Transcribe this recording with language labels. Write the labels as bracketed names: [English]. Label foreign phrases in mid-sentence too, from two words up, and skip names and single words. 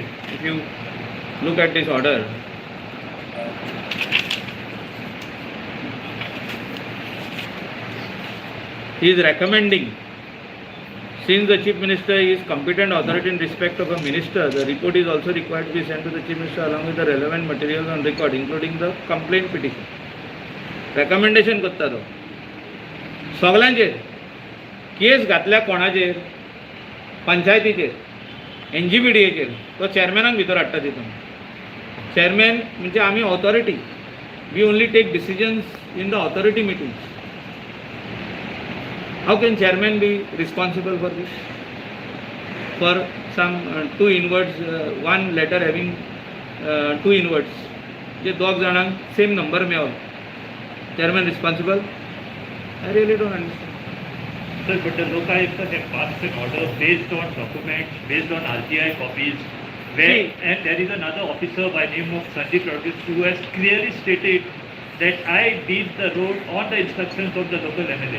[English] If you look at this order, he is recommending, since the Chief Minister is competent authority in respect of a minister, the report is also required to be sent to the Chief Minister along with the relevant materials on record, including the complaint petition. [Konkani] Recommendation करता तो सगळ्यांचेर केस घातल्या कोणाचेर, पंचायतीचेर, NGBDAचेर, तो चेअरमॅनाक भितर हाडटा तितून. चेअरमॅन म्हणजे आमी ऑथॉरिटी, [English] We only take decisions in the authority meetings. How can chairman be responsible for this? For some two inwards, one letter having two inwards, [Konkani] जे दोग जाणांक [English] same number [Konkani] मेळ्ळो, [English] chairman responsible? I really don't understand. Sir, but the Lokayukta have passed an order based on documents, based on RTI copies, where, and there is another officer by name of Sandeep Rodriguez who has clearly stated that I did the road on the instructions of the local MLA.